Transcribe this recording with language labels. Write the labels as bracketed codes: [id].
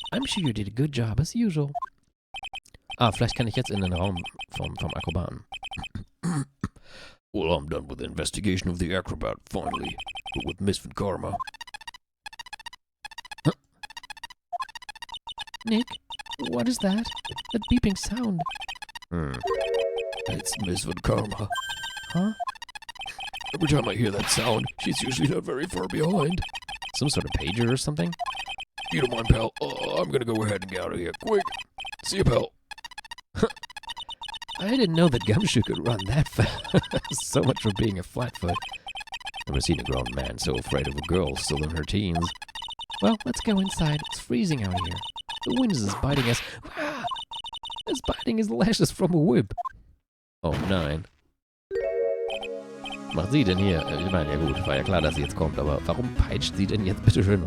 [en] I'm sure you did a good job as usual. [de] Ah, vielleicht kann ich jetzt in den Raum vom Akrobaten. [en] Well, I'm done with the investigation of the acrobat, finally. But with Miss Von Karma. Huh? Nick, what is that? That beeping sound. It's Miss Von Karma. Huh? Every time I hear that sound, she's usually not very far behind. Some sort of pager or something? You don't mind, pal. I'm gonna go ahead and get out of here. Quick. See you, pal. I didn't know that Gumshoe could run that fast. So much for being a flatfoot. Never seen a grown man so afraid of a girl still in her teens. Well, let's go inside. It's freezing out here. The wind is biting us. Ah! It's biting his lashes from a whip. [de] Oh nein. Was macht sie denn hier? Ich meine, ja gut, war ja klar, dass sie jetzt kommt, aber warum peitscht sie denn jetzt bitte schön?